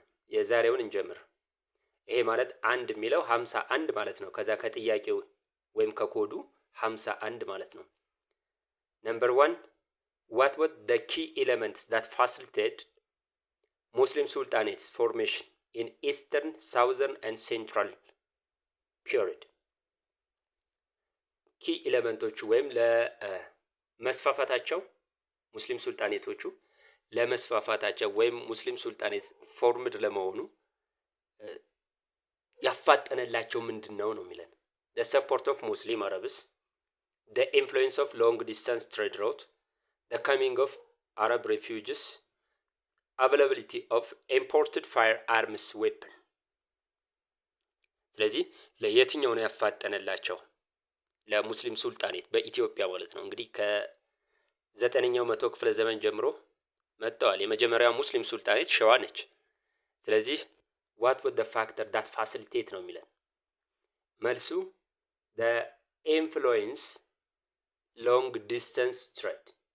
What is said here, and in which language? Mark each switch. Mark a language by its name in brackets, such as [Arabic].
[Amharic] የዛሬውን እንጀምር። ይሄ ማለት አንድ የሚለው 51 ማለት ነው። ከዛ ከጥያቄው ወይም ከኮዱ 51 ማለት ነው። ነምበር 1 [English] what were the key elements that facilitated Muslim sultanates formation in eastern, southern and central period? [Amharic] ኪ ኤሌመንቶቹ ወይም ለመስፋፋታቸው ሙስሊም ሱልጣኔቶቹ ለመስፋፋታቸው ወይም ሙስሊም ሱልጣኔት ፎርምድ ለመሆኑ ያፋጠነላቸው ምንድነው ነው የሚለን። [English] the support of Muslim Arabs, the influence of long distance trade route, the coming of Arab refugees, availability of imported firearms weapon። [Amharic] ስለዚህ ለየትኛው ነው ያፋጠነላቸው? ለሙስሊም ሱልጣኔት በኢትዮጵያ ማለት ነው። እንግዲህ ከ9ኛው መቶ ክፍለ ዘመን ጀምሮ መጥተዋል። የመጀመሪያው ሙስሊም ሱልጣኔት ሸዋ ነች። ስለዚህ [English] what was the factor that facilitate [Amharic] ነው የሚለን። መልሱ [English] the influence long distance trade፣